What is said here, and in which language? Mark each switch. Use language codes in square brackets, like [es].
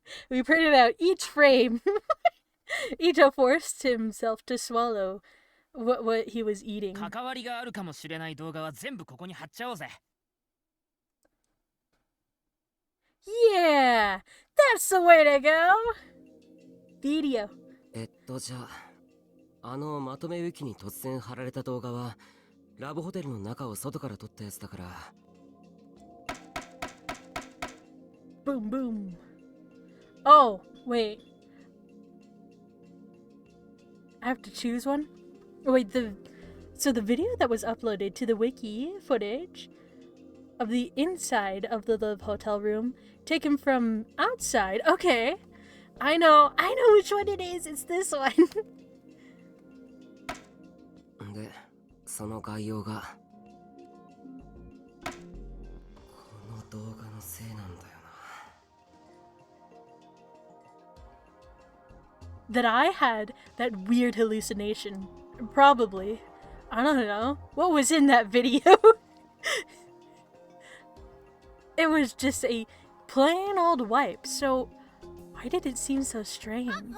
[en] we printed out each frame. Ito forced himself to swallow what he was eating. [ja] 関わりがあるかもしれない動画は全部ここに貼っちゃおうぜ。 [en] Yeah, that's the way to go. Video. [ja] じゃあ、まとめウィキに突然貼られた動画は、ラブホテルの中を外から撮ったやつだから。 [en] Boom, boom. Oh, wait. I have to choose one? Wait, so the video that was uploaded to the wiki footage of the inside of the Love Hotel room taken from outside. Okay. I know which one it is. It's this one. [ja] で、その概要がこの動画のせいなんだよな。 [en] That I had that weird hallucination. Probably. I don't know. What was in that video? It was just a plain old wipe, so why did it seem so strange?